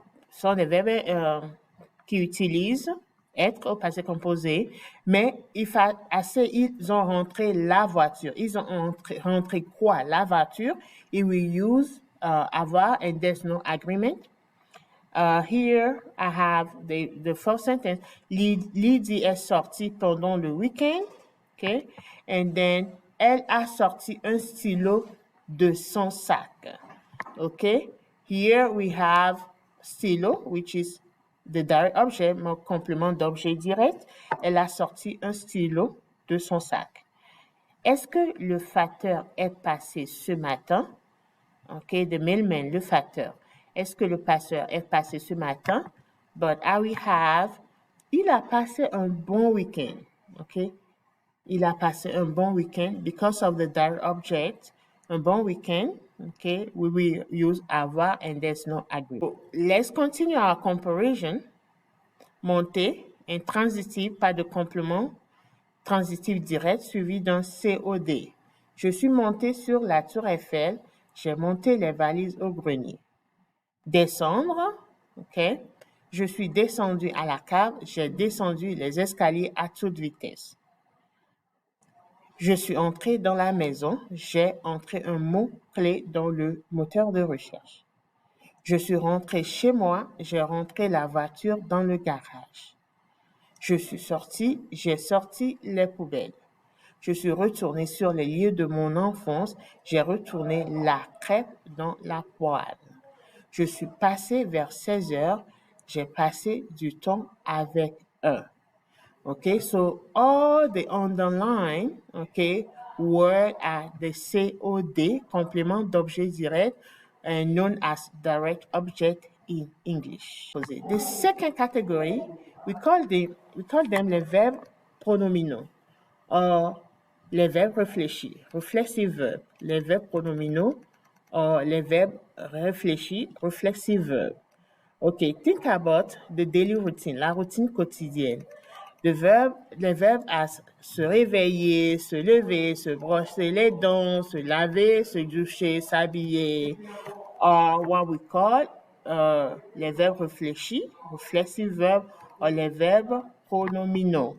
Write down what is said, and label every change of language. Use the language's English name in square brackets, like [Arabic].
[French] Sont des verbes qui utilisent être au passé composé, mais ils ont rentré la voiture. Ils ont rentré quoi? La voiture. [English] Et we use avoir and there's no agreement. Here I have the first sentence. [French] Lydie est sortie pendant le week-end. Okay? [English] And then, [French] elle a sorti un stylo de son sac. Okay? [English] Here we have stylo, which is the direct object, [French] mon complément d'objet direct. Elle a sorti un stylo de son sac. Est-ce que le facteur est passé ce matin? [English] OK, the mailman, [French] le facteur. Est-ce que le passeur est passé ce matin? [English] But I will have, [French] il a passé un bon week-end. OK? Il a passé un bon week-end [English] because of the direct object. [French] un bon week-end. [English] Okay, we will use avoir and there's no agreement. So let's continue our comparison. [French] Monter, intransitif, pas de complément, transitif direct suivi d'un COD. Je suis monté sur la tour Eiffel, j'ai monté les valises au grenier. Descendre, ok. Je suis descendu à la cave, j'ai descendu les escaliers à toute vitesse. Je suis entré dans la maison, j'ai entré un mot-clé dans le moteur de recherche. Je suis rentré chez moi, j'ai rentré la voiture dans le garage. Je suis sorti, j'ai sorti les poubelles. Je suis retourné sur les lieux de mon enfance, j'ai retourné la crêpe dans la poêle. Je suis passé vers 16 heures, j'ai passé du temps avec eux. [English] Okay, so all the underlined, okay, word are the COD, complement d'objet direct, known as direct object in English. The second category, we call them [French] les verbes pronominaux, [English] or [French] les verbes réfléchis, [English] reflexive verbs, les verbes pronominaux, or les verbes réfléchis, reflexive verbs. Okay, think about the daily routine, [French] la routine quotidienne. Les verbes à se réveiller, se lever, se brosser les dents, se laver, se doucher, s'habiller, [English] are what we call [French] les verbes réfléchis, [English] reflexive verbs, [French] ou les verbes pronominaux.